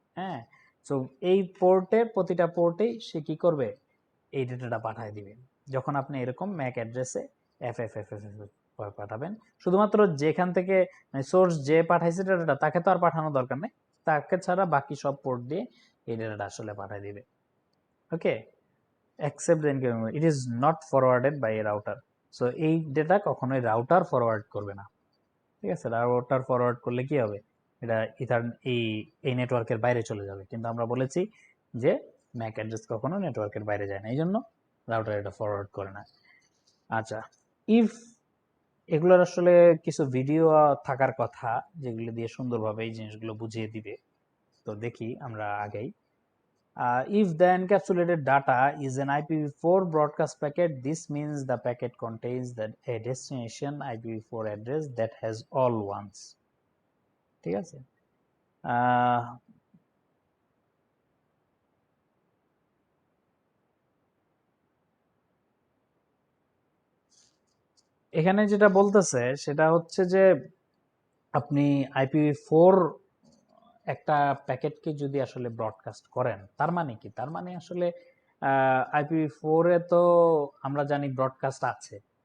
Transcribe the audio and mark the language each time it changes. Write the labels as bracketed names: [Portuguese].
[Bangla] হ্যাঁ, সো এই পোর্টে প্রতিটা পোর্টেই সে কি করবে, এই ডেটাটা পাঠিয়ে দিবে। যখন আপনি এরকম ম্যাক অ্যাড্রেসে এফ এফ এফ এফ পাঠাবেন, শুধুমাত্র যেখান থেকে সোর্স যে পাঠাইছে ডেটাটা তাকে তো আর পাঠানোর দরকার নেই, তাকে ছাড়া বাকি সব পোর্ট দিয়ে এই ডেটাটা আসলে পাঠিয়ে দিবে। [English] Okay, except the incoming, it is not forwarded by a router. [Bangla] So এই ডেটা কখনোই রাউটার ফরওয়ার্ড করবে না। ঠিক আছে, রাউটার ফরওয়ার্ড করলে কি হবে, এটা এই নেটওয়ার্কের বাইরে চলে যাবে, কিন্তু আমরা বলেছি যে ম্যাক অ্যাড্রেস কখনো নেটওয়ার্কের বাইরে যায় না, এই জন্য রাউটার এটা ফরওয়ার্ড করে না। আচ্ছা, ইফ এগুলোর আসলে কিছু ভিডিও থাকার কথা যেগুলো দিয়ে সুন্দরভাবে এই জিনিসগুলো বুঝিয়ে দিবে, তো দেখি আমরা আগেই। [English] If the encapsulated data is an IPv4 broadcast packet, this means the packet contains a destination IPv4 address that has all ones. [Bangla] ঠিক আছে, এখানে যেটা বলতেছে সেটা হচ্ছে যে আপনি IPv4 একটা প্যাকেটকে যদি আসলে ব্রডকাস্ট করেন, তার মানে কি, তার মানে আসলে IPv4 এ তো আমরা জানি ব্রডকাস্ট আছে।